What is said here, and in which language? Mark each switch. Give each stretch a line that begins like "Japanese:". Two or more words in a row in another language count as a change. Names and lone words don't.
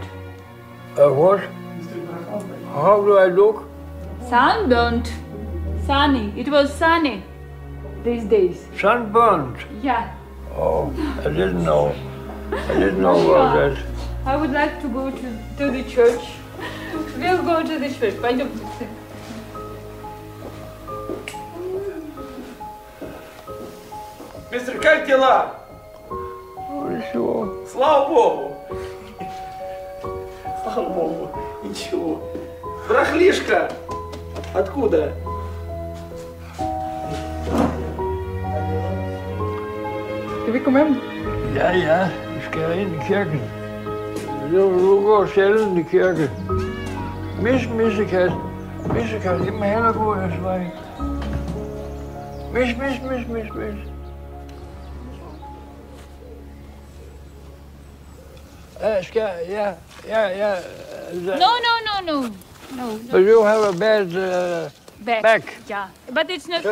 English: What? How do I look? Sunburned. Sunny. It was sunny these days. Sunburned? Yeah. Oh, I didn't know. I didn't know about that. I would like to go to the church. We'll go to the church.
Russian: Пойдем. Мистер, как дела? Ничего. Слава Богу. Слава Богу. Ничего. Брахлишка. Откуда?
Danish: Skal vi komme hjem? Ja, vi skal ind i kirken. Du går sjældent i kirke. Missekat. Missekat, I må hellere gå jeres vej.
English: Mis. Yeah. No. But you have a bad back. Yeah, but it's not